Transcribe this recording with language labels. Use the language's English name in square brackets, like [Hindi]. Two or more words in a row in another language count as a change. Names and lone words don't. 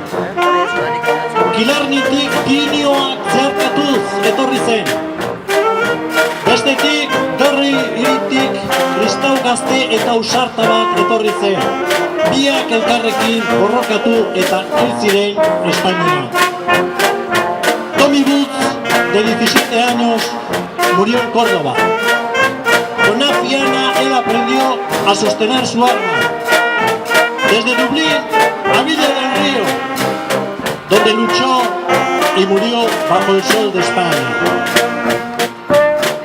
[Basque] Kilarnitik pinioak zeharkatuz etorri zen. Bestetik Dorri hiritik kristau gazte eta ausarta bat etorri zen. Biak elkarrekin borrokatu eta hil ziren Espainia. [Spanish] Tommy Booth, de 17 años, murió en Córdoba. Con una fiana él aprendió a sostener su arma. Desde Dublín a Villa del Río, donde luchó y murió bajo el sol de España.